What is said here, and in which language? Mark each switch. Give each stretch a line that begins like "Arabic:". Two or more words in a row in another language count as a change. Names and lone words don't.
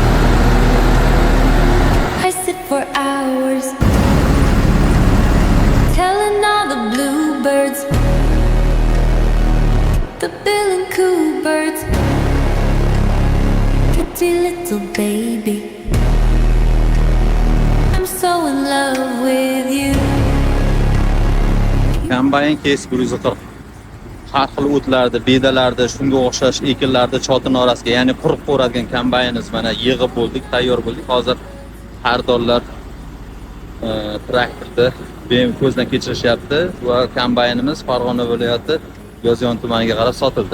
English: I sit for hours, telling all the bluebirds, the bill and coo birds, pretty little baby, I'm so in love with you.
Uzbek: Kombayn kes 140. Har xil o'tlarda, bedalarda, shunga o'xshash ekinlarda chotin orasiga, ya'ni quruq qo'radigan kombaynimiz mana yig'ib bo'ldik, tayyor bo'ldik. Hozir xaridorlar traktorda benim ko'zdan kechirishyapti va kombaynimiz Farg'ona viloyati Yozyovon tumaniga qarab sotildi.